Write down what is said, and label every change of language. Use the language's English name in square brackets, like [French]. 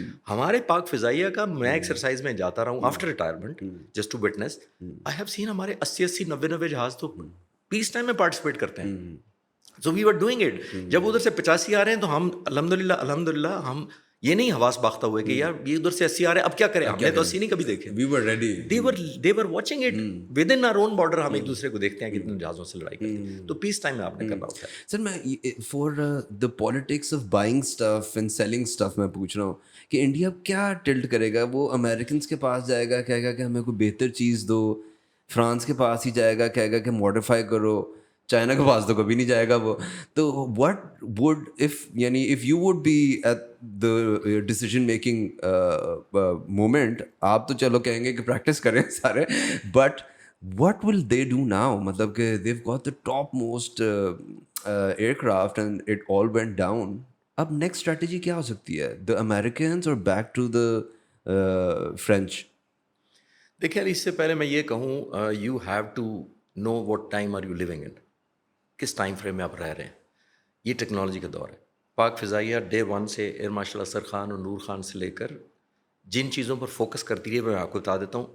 [Urdu] ہمارے پاک فضائیہ کا میں ایکسرسائز میں جاتا رہا ہوں [English] After retirement just to witness. I have seen [Urdu] ہمارے 80, 90 جہاز تو پیس ٹائم میں پارٹیسپیٹ کرتے ہیں. [English] So we are doing it. [Urdu] جب ادھر سے 85 آ رہے ہیں تو ہم الحمد للہ ہم یہ نہیں حواس باختہ ہوئے کہ یار یہ ادھر سے 80 آ رہے ہیں اب کیا کریں, ہم نے تو 80 نہیں کبھی دیکھے. [English] we were ready, they were watching it within our own border. [Urdu] ہم ایک دوسرے کو دیکھتے ہیں کتنے جہازوں سے لڑائی کرتے ہیں. تو پیس ٹائم میں آپ نے کرنا ہوتا ہے. سر میں [English] for the politics of buying stuff and selling stuff [Urdu] میں پوچھ رہا ہوں کہ انڈیا کیا ٹلٹ کرے گا, وہ امریکنس کے پاس جائے گا کہے گا کہ ہمیں کوئی بہتر چیز دو, فرانس کے پاس ہی جائے گا کہے گا کہ ماڈیفائی کرو, چائنا کے پاس تو کبھی نہیں جائے گا وہ. [English] تو what would if you would be at the decision making moment, [Urdu] آپ تو چلو کہیں گے کہ پریکٹس کریں سارے, [English] But what will they do now? [Urdu] مطلب کہ [English] they've got the top most aircraft and it all went down. [Urdu] اب نیکسٹ اسٹریٹجی کیا ہو سکتی ہے, [English] the Americans or back to the French? [Urdu] دیکھیے اس سے پہلے میں یہ کہوں, [English] you have to know what time are you living in, [Urdu] کس ٹائم فریم میں آپ رہ رہے ہیں. یہ ٹیکنالوجی کا دور ہے. پاک فضائیہ ڈے 1 سے ایئر مارشل اسر خان اور نور خان سے لے کر جن چیزوں پر فوکس کرتی ہے میں آپ کو بتا دیتا ہوں.